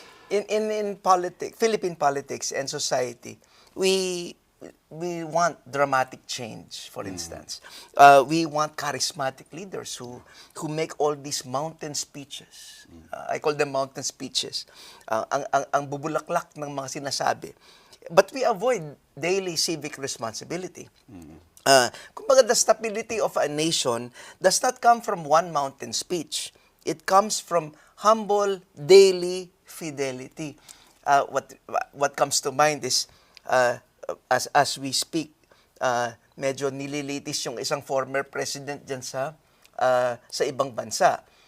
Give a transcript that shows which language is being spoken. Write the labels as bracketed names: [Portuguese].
[English] In politics, Philippine politics and society, we want dramatic change. For instance, we want charismatic leaders who make all these mountain speeches. I call them mountain speeches. [Filipino] Ang bubulaklak ng mga sinasabi. [English] But we avoid daily civic responsibility. Kumbaga, the stability of a nation does not come from one mountain speech. It comes from humble daily fidelity. What comes to mind is as we speak, [Filipino] medyo nililitis yung isang [English] former president [Filipino] dyan sa ibang bansa.